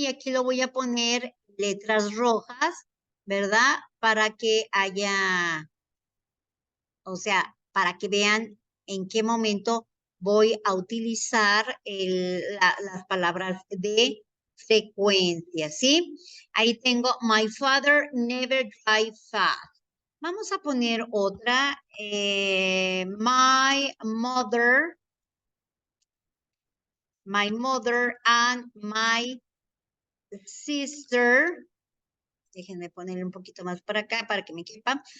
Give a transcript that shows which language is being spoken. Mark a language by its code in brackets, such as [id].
[es] Y aquí lo voy a poner letras rojas, ¿verdad? Para que haya, o sea, para que vean en qué momento voy a utilizar las palabras de frecuencia, ¿sí? Ahí tengo, [en] my father never drives fast. [es] Vamos a poner otra, [en] my mother and my sister, [es] déjenme ponerle un poquito más para acá para que me quepa.